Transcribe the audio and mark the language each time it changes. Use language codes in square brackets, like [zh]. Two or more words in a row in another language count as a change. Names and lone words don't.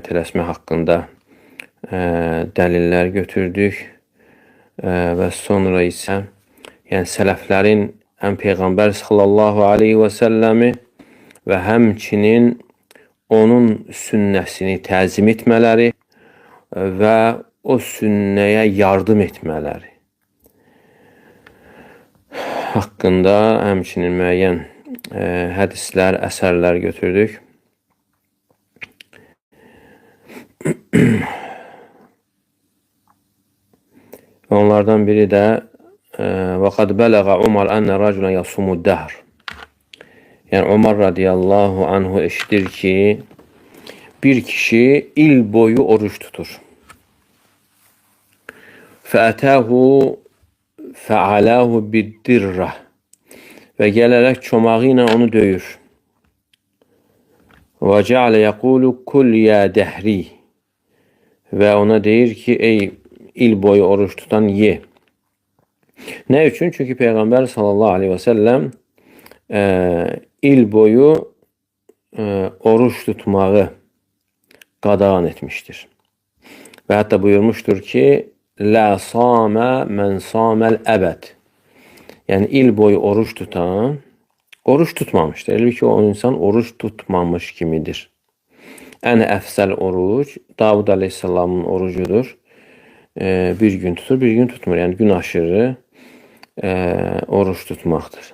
[az] tələsmək haqqında dəlillər götürdük və sonra isə yəni sələflərin həm Peyğəmbər [ar] صلى الله عليه وسلم [az] və həmçinin onun sünnəsini təzim etmələri və o sünnəyə yardım etmələri haqqında həmçinin müəyyən hədislər, əsərlər götürdük. Onlardan biri də [ar] وَقَدْ بَلَغَ عُمَرْ أَنَّ رَجُلًا يَصُومُ الدَّهْرِ. [az] Yəni Ömər [ar] رضي الله عنه [az] eşidir ki, bir kişi il boyu oruç tutur. [ar] فَأَتَاهُ فَعَلَاهُ بِالدِّرَّةِ [az] və gələrək çomağı ilə onu döyür. [ar] وَجَعَلَ يَقُولُ كُلْ يَا دَهْرِي [az] və ona deyir ki, ey il boyu oruç tutan ye. Nə üçün? Çünki Peyğəmbər [ar] صلى الله عليه وسلم [az] il boyu oruç tutmağı qadağan etmişdir. Və hətta buyurmuşdur ki, [ar] لا صام من صام الأبد. [az] Yəni il boyu oruç tutan oruç tutmamışdır. Elə ki o insan oruç tutmamış kimidir. Ən əfsəl oruç Davud aleyhissalamın orucudur. Bir gün tutur, bir gün tutmur. Yəni gün aşırı oruç tutmaqdır.